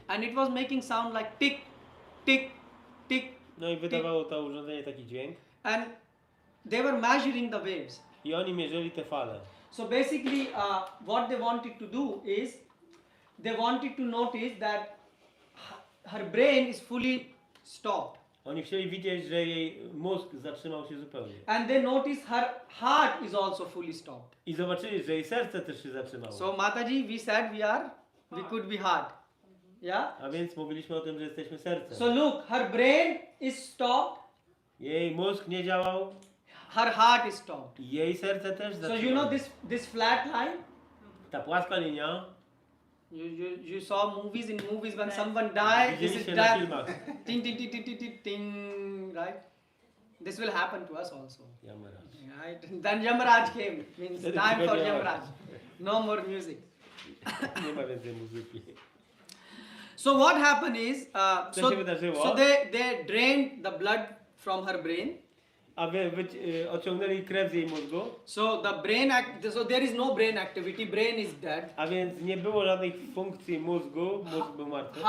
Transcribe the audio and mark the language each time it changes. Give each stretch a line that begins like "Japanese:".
English: And it was making sound like tick, tick, tick.
Polish: No i wydawało to urządzenie taki dźwięk.
English: And they were measuring the waves.
Polish: I oni mierzyli te fale.
English: So basically, what they wanted to do is, they wanted to notice that her brain is fully stopped.
Polish: Oni chcieli widzieć, że jej mózg zatrzymał się zupełnie.
English: And they noticed her heart is also fully stopped.
Polish: I zobaczyli, że jej serce też się zatrzymało.
English: So Mataji, we said we could be heart. Yeah?
Polish: A więc mówiliśmy o tym, że jesteśmy sercem.
English: So look, her brain is stopped,
Polish: Jej mózg nie działał,
English: her heart is stopped.
Polish: jej serce też
English: So
Polish: zatrzymało.
English: you know this flat line?
Polish: Ta płaska linia,
English: You saw movies, in movies when someone died, this is
Polish: widzieliście na
English: death.
Polish: filmach.
English: Ting, ting, ting, ting, ting, ting, ting, right? This will happen to us also. Right? Then Yamaraj came. Means
Polish: Wtedy
English: time for
Polish: przychodzi
English: Yamaraj. No more music.
Polish: Nie ma więcej muzyki.
English: So what happened is,
Polish: Co się wydarzyło?
English: so they drained the blood from her brain.
Polish: A odciągnęli krew z jej mózgu,
English: So the brain so there is no brain activity. Brain is dead.
Polish: a więc nie było żadnych funkcji mózgu, mózg był martwy.